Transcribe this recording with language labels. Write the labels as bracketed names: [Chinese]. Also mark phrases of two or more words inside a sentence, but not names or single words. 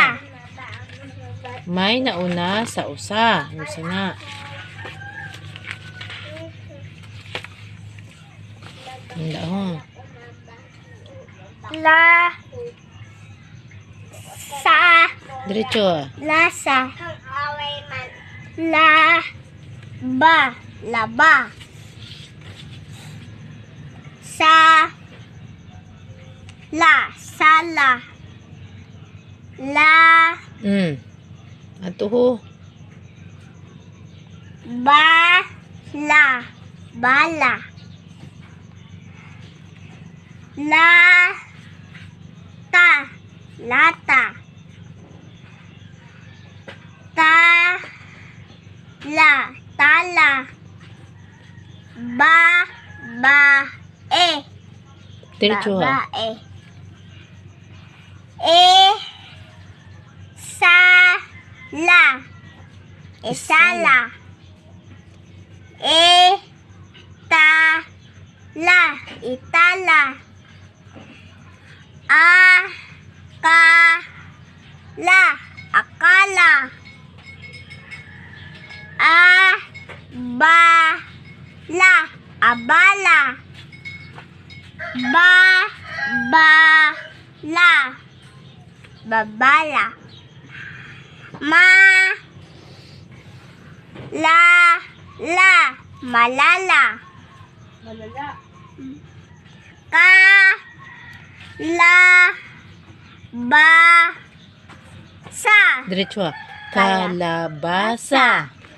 [Filipino] May nauna sa usa. Usa na. Hindi ho. La. Sa. Diretso ah. Lasa. La. Ba. Laba. Sa. La. Sala. La. Ato ho. Ba. La. Bala. La. Ta. Lata. Ta. La. Tala. Ba. Ba. E. Diretso ah. Babae. E. Sa. La. Esala. E. Ta. La. Itala. A. Ka. La. Akala. A. Ba. La. Abala. Ba. Ba. La. Babala. Ma. La. La. Malala. Ka. La. Ba. Sa. Diretso ah. Kalabasa.